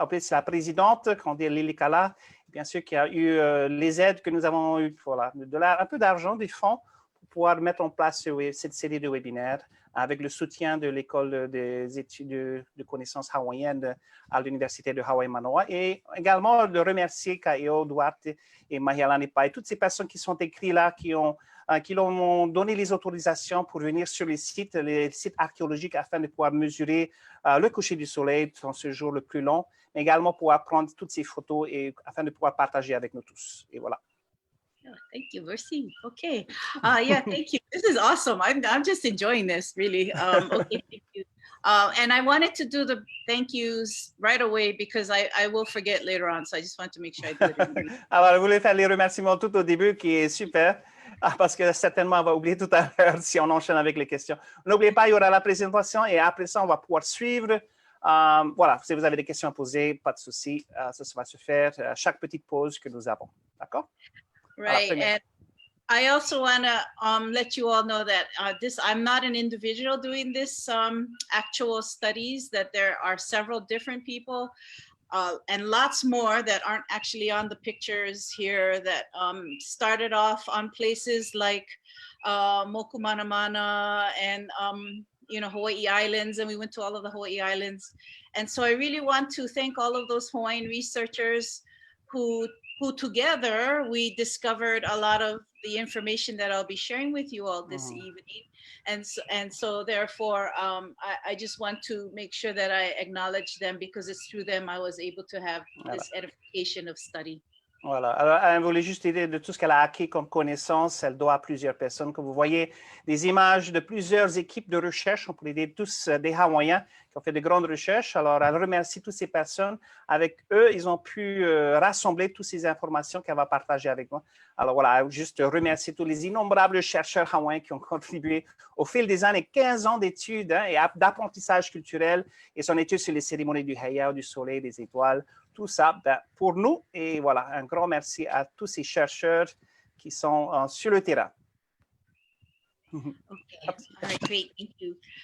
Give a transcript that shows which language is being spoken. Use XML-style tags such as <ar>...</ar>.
<fr>En plus, c'est la présidente, qu'on dit Lilikalā, bien sûr, qui a eu les aides que nous avons eues, voilà, un peu d'argent, des fonds, pour pouvoir mettre en place cette série de webinaires avec le soutien de l'École des études de connaissances hawaïennes à l'Université de Hawaii Mānoa, et également de remercier Ka'eo Duarte et Mahelani Pai, toutes ces personnes qui sont écrites là, qui leur ont donné les autorisations pour venir sur les sites archéologiques afin de pouvoir mesurer le coucher du soleil dans ce jour le plus long, mais également pouvoir prendre toutes ces photos et afin de pouvoir partager avec nous tous. Et voilà.</fr> <en>Oh, thank you, merci. Okay. Yeah, thank you. This is awesome. I'm just enjoying this, really. Okay, thank you. And I wanted to do the thank yous right away because I will forget later on. So I just want to make sure I do it.</en> <fr>Alors, je voulais faire les remerciements tout au début, qui est super, parce que certainement, on va oublier tout à l'heure si on enchaîne avec les questions. N'oubliez pas, il y aura la présentation et après ça, on va pouvoir suivre. Voilà, si vous avez des questions à poser, pas de souci. Ça va se faire à chaque petite pause que nous avons. D'accord?</fr> <en>Right. And I also want to let you all know that I'm not an individual doing this actual studies, that there are several different people and lots more that aren't actually on the pictures here that started off on places like Mokumanamana and Hawaii Islands, and we went to all of the Hawaii Islands. And so I really want to thank all of those Hawaiian researchers who together we discovered a lot of the information that I'll be sharing with you all this evening. And so therefore, I just want to make sure that I acknowledge them because it's through them I was able to have this edification of study.</en> <fr>Voilà. Alors, elle voulait juste aider de tout ce qu'elle a acquis comme connaissance. Elle doit à plusieurs personnes. Comme vous voyez, des images de plusieurs équipes de recherche. On pourrait dire tous des Hawaïens qui ont fait de grandes recherches. Alors, elle remercie toutes ces personnes. Avec eux, ils ont pu rassembler toutes ces informations qu'elle va partager avec moi. Alors, voilà, juste remercier tous les innombrables chercheurs hawaïens qui ont contribué au fil des années, 15 ans d'études et d'apprentissage culturel et son étude sur les cérémonies du Heiau, du soleil, des étoiles. Tout ça pour nous. Et voilà, un grand merci à tous ces chercheurs qui sont sur le terrain.</fr> <en>Okay, all right, great, thank you.</en>